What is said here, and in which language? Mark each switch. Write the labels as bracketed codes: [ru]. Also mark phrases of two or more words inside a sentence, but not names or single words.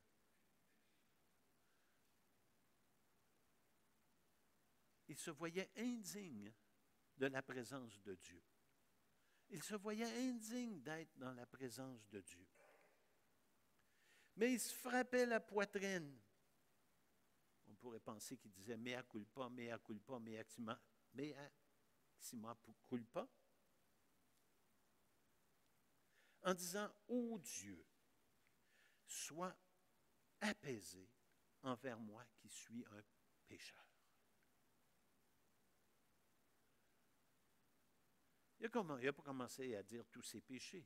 [fr] Ils se voyaient indignes de la présence de Dieu. Ils se voyaient indignes d'être dans la présence de Dieu. Mais ils se frappaient la poitrine. On pourrait penser qu'il disait [la] mea culpa, mea culpa, mea maxima culpa. [fr] En disant, ô Dieu, sois apaisé envers moi qui suis un pécheur. Il n'a pas commencé à dire tous ses péchés.